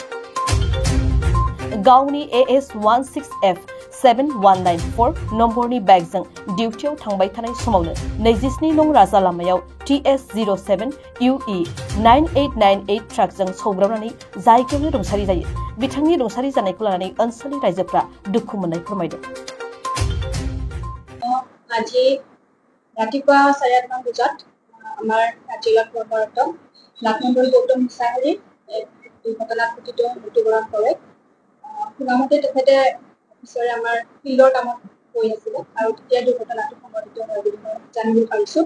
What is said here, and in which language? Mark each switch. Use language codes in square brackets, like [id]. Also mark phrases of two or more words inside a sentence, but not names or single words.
[brx] गावनि AS16F7194 नम्बरनि बाइकजों डिउटियाव थांबाय थानाय समावनो 27 नं राजा लामायाव TS07UE9898 ट्राकजों सौग्रावनानै जायगायावनो रुंसारि जायो। बिथांनि रुंसारि जानायखौ लानानै ओनसोलनि रायजोफोरा दुखु मोननाय फोरमायदों। [as] আজি ৰাতিপুৱা 8:30 বজাত আমাৰ জিলা কৰ্মৰত লাখমণ্ডল গৌতম মোছাহাৰী দুৰ্ঘটনাত মৃত্যুবৰণ কৰে। শুনামতে তেখেতে অফিচৰে আমাৰ ফিল্ডৰ কামত গৈ আছিলে আৰু তেতিয়া দুৰ্ঘটনাটো সংঘটিত হয় বুলি মই জানিব পাৰিছোঁ।